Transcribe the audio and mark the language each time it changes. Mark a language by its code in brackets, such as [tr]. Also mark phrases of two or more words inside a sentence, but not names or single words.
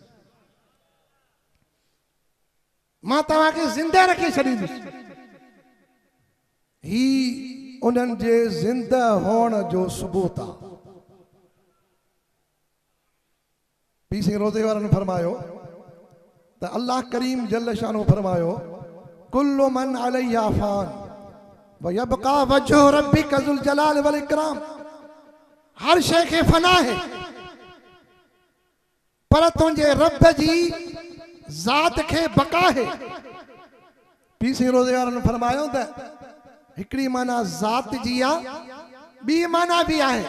[sd] मां तव्हां खे ज़िंदह रखे छॾींदुसि। ही उन्हनि जे ज़िंदह हुअण जो सबूत आहे। पीर सिंह रोज़े वारनि फरमायो त अल्लाह करीम [ar] جل شانه फरमायो كل من عليها فان ويبقى وجه ربك ذو الجلال والإكرام. [sd] हर शइ खे फना है, पर तुंहिंजे रब जी ज़ात खे बका है। पीर सिंह रोज़े वारनि फरमायो त हिकिड़ी माना ज़ात जी आहे, ॿी माना बि आहे।